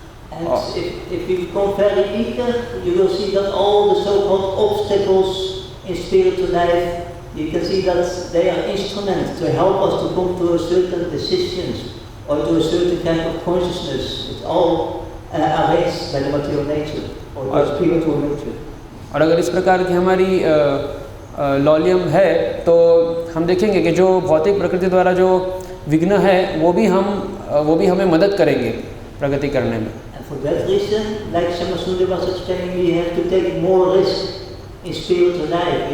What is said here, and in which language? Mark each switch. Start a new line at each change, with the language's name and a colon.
English: And if you become very eager, you will see that all the so-called obstacles in spiritual life, you can see that they are instruments to help us to come to a certain decisions or to a certain kind of consciousness. It's all arranged by the material nature or the spiritual nature.
Hindi: और अगर इस प्रकार की हमारी लॉलियम है तो हम देखेंगे कि जो भौतिक प्रकृति द्वारा जो विघ्न है वो भी हमें मदद करेंगे प्रगति करने में।
English: For that reason, like Shamasundar was explaining, we have to take more risk in spiritual life.